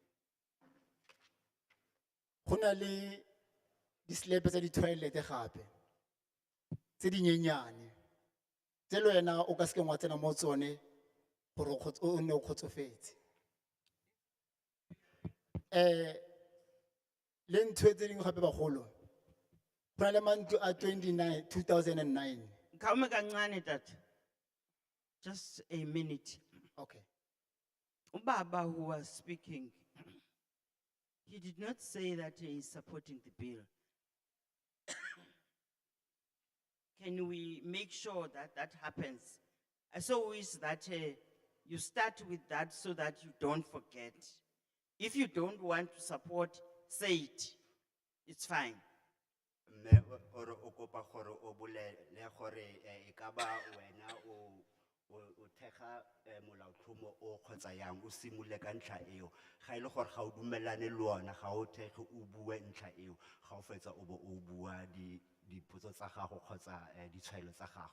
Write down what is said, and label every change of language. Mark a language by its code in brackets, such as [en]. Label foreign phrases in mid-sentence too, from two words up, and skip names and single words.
[tn] Go na le di slepe tsa di toilet gape tse di nyenyane tse le wena o ka se ke wa tsena mo tsone gore o ne o kgotsofetse. Le ntho tse dingwe gape bagolo go na le mantlo a 2009. [zu] Khawume kancane tata. [en] Just a minute. Okay. Ubaba who was speaking, he did not say that he is supporting the bill. Can we make sure that that happens? I so wish that you start with that so that you don't forget. If you don't want to support, say it. It's fine. [tn] Mme ore o kopa gore o bolele gore e ka ba wena o thega molaotlhomo o kgotsa yang o simolole ka ntlha eo ga ile gore ga o dumelane le wona ga o thege o bue ntlha eo ga o fetsa o bo o bua dipotso tsa gago kgotsa ditshwaelo tsa gago.